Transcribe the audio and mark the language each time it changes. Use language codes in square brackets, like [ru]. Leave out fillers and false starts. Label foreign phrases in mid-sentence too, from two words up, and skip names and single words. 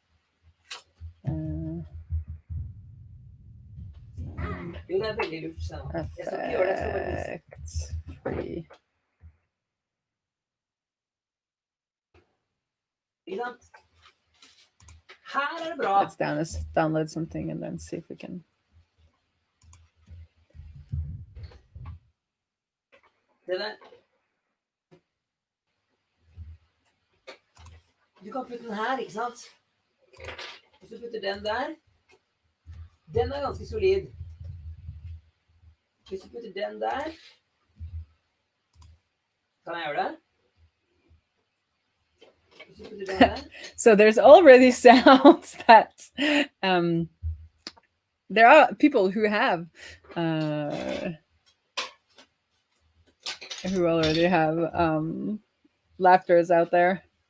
[en] Effects free. Let's download something and then see if we can. [no] Du kan putte den her, ikke sant? Og så putter den der. Den ganske solid. Hvis du putter den der. Kan jeg gjøre det? [en] So there's already sounds that there are people who have who already have laughters out there.